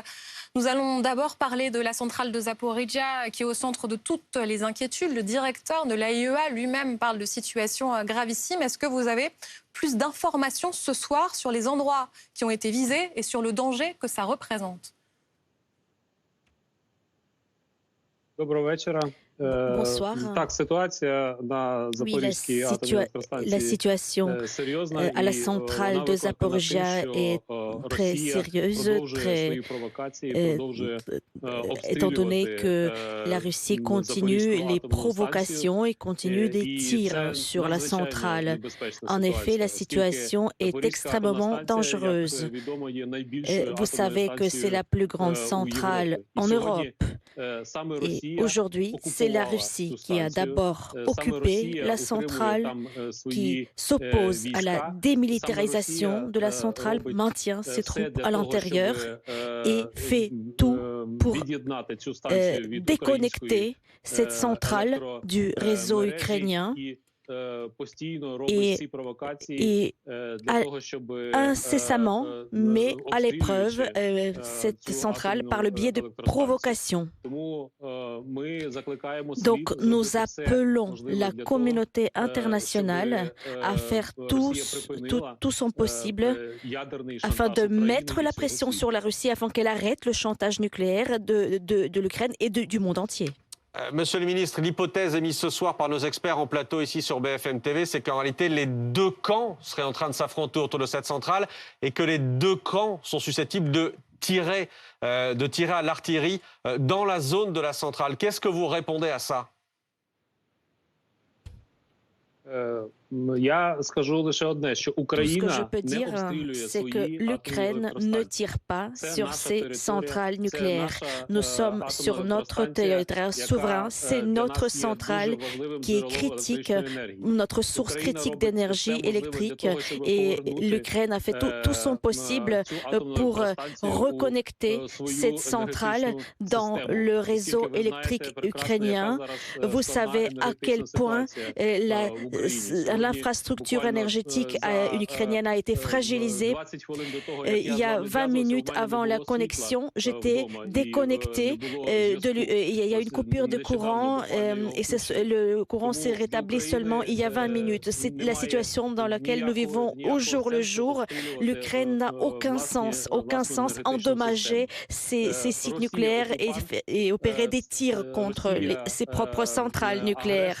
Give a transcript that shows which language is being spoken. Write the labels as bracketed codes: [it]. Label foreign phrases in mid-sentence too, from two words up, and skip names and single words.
[fr] Nous allons d'abord parler de la centrale de Zaporizhzhia qui est au centre de toutes les inquiétudes. Le directeur de l'AIEA lui-même parle de situation gravissime. Est-ce que vous avez plus d'informations ce soir sur les endroits qui ont été visés et sur le danger que ça représente? [uk] Доброго вечора. [fr] Bonsoir. [uk] Так, ситуація на [fr] Oui, [uk] Запорізькій атомній [fr] la [uk] електростанції [fr] situation [uk] серйозна [fr] à la [uk] і [fr] centrale [uk] вона [fr] de [uk] викликана тим, [fr] Zaporizhzhia [uk] що [fr] est très [uk] Росія [fr] sérieuse, [uk] продовжує свої [fr] très, [uk] провокації, продовжує [fr] étant donné [uk] обстрілювати [fr] que la Russie continue [uk] Запорізьку [fr] les [uk] атомну станцію. [fr] provocations et continue des [uk] І [fr] tirs [uk] це [fr] sur la [uk] надзвичайно [fr] centrale. [uk] небезпечна [fr] En effet, [uk] ситуація, [fr] la [uk] оскільки [fr] situation est [uk] Запорізька атомна [fr] extrêmement [uk] станція, як [fr] dangereuse. [uk] відомо, є найбільшою [fr] Vous [uk] атомною [fr] savez que c'est [uk] станцією [fr] la plus grande [uk] у [fr] centrale [uk] Європі. І [fr] en [uk] сьогодні [fr] Europe. [uk] саме [fr] Et [uk] Росія [fr] aujourd'hui, c'est la [uk] окупувала [fr] Russie [uk] цю [fr] qui a [uk] станцію. [fr] d'abord [uk] Саме [fr] occupé [uk] Росія [fr] la [uk] утримує [fr] centrale, [uk] там [fr] qui [uk] свої [fr] s'oppose à la [uk] війська. Саме [fr] démilitarisation [uk] Росія [fr] de la centrale, [uk] робить [fr] maintient ses [uk] все [fr] troupes [uk] для [fr] à [uk] того, [fr] l'intérieur [uk] щоб [fr] et fait tout pour [uk] від'єднати цю станцію від [fr] déconnecter cette centrale du réseau [uk] електромережі, [fr] ukrainien [uk] і постійно робить ці провокації [fr] et [uk] для того, щоб [fr] incessamment met à l'épreuve [uk] обстрілюючи [fr] cette [uk] цю [fr] centrale [uk] атомну [fr] par le biais de [uk] електростанцію. [fr] provocations. [uk] Тому ми закликаємо світ [fr] Donc nous [uk] зробити все [fr] appelons [uk] можливе [fr] la [uk] для [fr] communauté [uk] того, [fr] internationale à faire [uk] Росія припинила [fr] tout son possible [uk] ядерний [fr] afin [uk] шантаж [fr] de [uk] України [fr] mettre la [uk] і всього [fr] pression [uk] світу. [fr] sur la Russie afin qu'elle arrête le chantage nucléaire de l'Ukraine et du monde entier. Monsieur le ministre, l'hypothèse émise ce soir par nos experts en plateau ici sur BFM TV, c'est qu'en réalité, les deux camps seraient en train de s'affronter autour de cette centrale et que les deux camps sont susceptibles de tirer à l'artillerie dans la zone de la centrale. Qu'est-ce que vous répondez à ça? [uk] Я скажу лише одне, що [fr] Tout ce que je [uk] Україна [fr] peux [uk] не [fr] dire, [uk] обстрілює [fr] c'est que [uk] свої атомні [fr] l'Ukraine ne [uk] електростанції. [fr] tire pas [uk] Це [fr] sur [uk] наша [fr] ses [uk] територія, [fr] centrales [uk] це [fr] nucléaires. [uk] наша [fr] Nous sommes [uk] атомна [fr] sur notre [uk] електростанція, [fr] territoire souverain. [uk] яка [fr] C'est [uk] для [fr] notre [uk] нас є [fr] centrale [uk] дуже важливим [fr] qui est [uk] джерелом [fr] critique, [uk] електричної енергії. [fr] notre source [uk] Україна [fr] critique [uk] робить все [fr] d'énergie [uk] можливе для [fr] électrique [uk] того, щоб [fr] et [uk] повернути [fr] l'Ukraine a fait tout son possible [uk] цю атомну [fr] pour [uk] електростанцію у [fr] reconnecter [uk] свою [fr] cette centrale [uk] енергетичну [fr] dans [uk] систему. [fr] le [uk] Оскільки [fr] réseau [uk] ви знаєте [fr] électrique [uk] прекрасно, [fr] ukrainien. [uk] яка зараз [fr] Vous [uk] складна [fr] savez à quel [uk] енергетична [fr] point [uk] ситуація в Україні. Сьогодні [fr] l'infrastructure [uk] буквально [fr] énergétique [uk] за [fr] ukrainienne a été fragilisée. [uk] 20 хвилин до того, як [fr] Il y a [uk] я [fr] 20 minutes avant la connexion, j'étais déconnectée. Il y a une coupure de courant et le courant s'est rétabli seulement il y a 20 minutes. C'est la situation dans laquelle nous vivons au jour le jour. L'Ukraine n'a aucun sens endommager ces sites nucléaires et opérer des tirs contre ses propres centrales nucléaires.